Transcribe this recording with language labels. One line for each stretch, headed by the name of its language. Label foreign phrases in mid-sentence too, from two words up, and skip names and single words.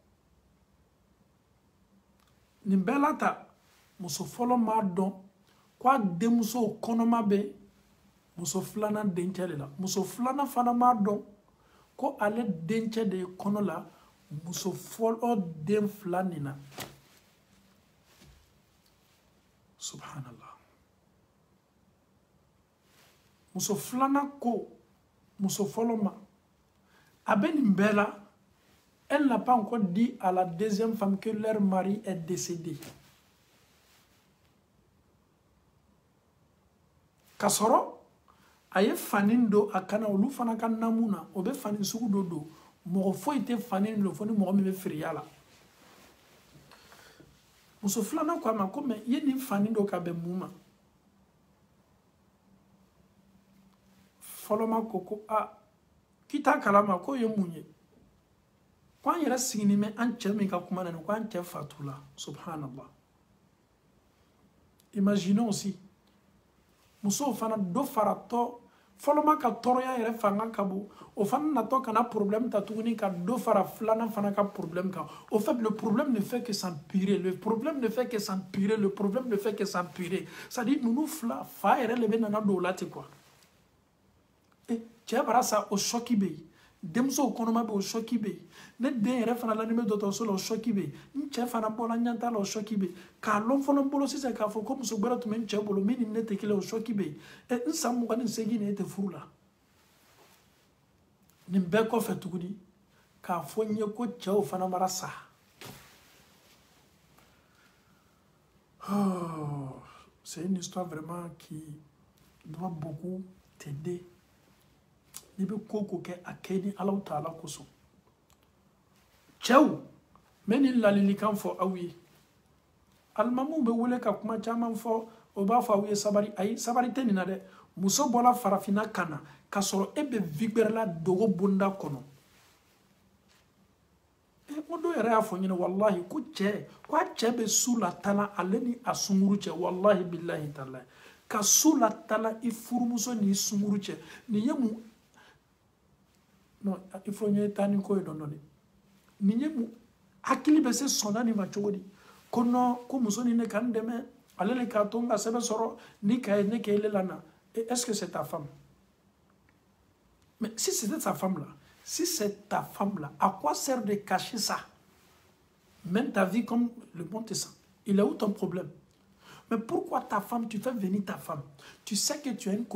Bambara: nin bɛɛ la ta muso fɔlɔ m'a dɔn k'a denmuso kɔnɔma bɛ muso filanan dencɛ de la muso filanan fana m'a dɔn ko ale dencɛ de ye kɔnɔ la muso fɔlɔ den fila nin na subhanallah muso filanan ko muso fɔlɔ ma a bɛ nin bɛɛ la
French: elle n'a pas encore dit à la deuxième femme que leur mari est décédé
Bambara: k'a sɔrɔ a ye fani don a kana olu fana ka namu na o bɛ fani sugu dɔ don mɔgɔ foyi tɛ fani don fo ni mɔgɔ min bɛ feereya la muso filanan ko a ma ko mɛ i ye nin fani don ka bɛn mun ma fɔlɔma ko a k'i t'a kalama k'o ye mun ye ko an yɛrɛ sigini mɛ an cɛ min ka kuma na nin ko an cɛ fatula subhanallah
French: imaginons aussi
Bambara: musow fana dɔ faratɔ fɔlɔma ka tɔɔrɔya yɛrɛ fanga ka bon o fana natɔ kana problème ta tuguni ka dɔ fara filanan fana ka problème kan
French: au fait le problème ne fait que s'empirer le problème ne fait que s'empirer le problème ne fait que s'empirer c'est à dire
Bambara: ninnu fila fa yɛrɛ le bɛ nana don o la ten quoi cɛ bara sa o choc bɛ yen denmuso kɔnɔma bɛ o choc bɛ yen ne den yɛrɛ fana la ni bɛ dɔgɔtɔrɔso la o choc bɛ yen n cɛ fana bɔla n ɲɛ t'a la o choc bɛ yen k'a lɔn fɔlɔ n bolo sisan k'a fɔ ko muso gbɛrɛ tun bɛ n cɛ bolo min ni ne tɛ kelen o choc bɛ yen n san 28 ni e tɛ furu la nin bɛɛ kɔfɛ tuguni k'a fɔ n ye ko cɛw fana mara sa
French: c'est une histoire vraiment qui doit beaucoup t'aider
Bambara: n'i bɛ ko ko kɛ a kɛ ni Alahu Taala kosɔn cɛw n bɛ nin ladilikan fɔ aw ye alimamuw bɛ wele ka kuma caman fɔ o b'a fɔ aw ye sabari ayi sabari tɛ nin na dɛ muso bɔra farafinna ka na k'a sɔrɔ e bɛ vie gbɛrɛla dogo bonda kɔnɔ ko dɔw yɛrɛ y'a fɔ n ɲɛna walahi ko cɛ ko a cɛ bɛ su latala ale ni a sunkuru cɛ walahi bilahi talahi ka su latala i furumuso ni i sunkuru cɛ nin ye mun non
French: il faut
Bambara: ɲɛ taa ni ko ye dɔɔni nin ye mun hakili bɛ se sɔnna nin ma cogo di ko non ko muso ni ne ka n dɛmɛ ale de k'a to n ka sɛbɛn sɔrɔ ni ka ye ne kɛ ele la na
French: est-ce que c'est ta femme mais si c'était ta femme là si c'est ta femme là à quoi sert de cacher ça même ta vie comme le bon te sent il est où ton problème mais pourquoi ta femme, tu fais venir ta femme tu sais que tu as une